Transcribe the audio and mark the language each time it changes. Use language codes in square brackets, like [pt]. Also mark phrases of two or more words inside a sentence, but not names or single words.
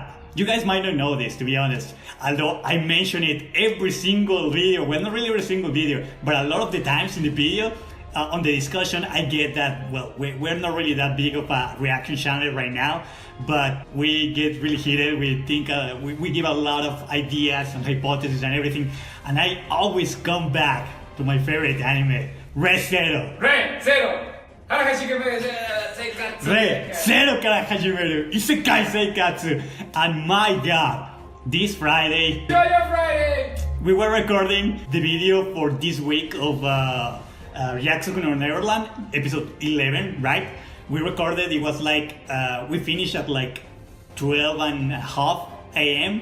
[en] You guys might not know this, to be honest. Although I mention it every single video, well, not really every single video, but a lot of the times in the video, on the discussion, I get that, well, we're not really that big of a reaction channel right now, but we get really heated. We think, we give a lot of ideas and hypotheses and everything, and I always come back to my favorite anime, Re:Zero. Re:Zero! Re:Zero Kara Hajimeru Isekai Seikatsu. And my god, this Friday, we were recording the video for this week of Ryakusen no Neverland, episode 11, right? We recorded, it was like, we finished at like 12:30 a.m.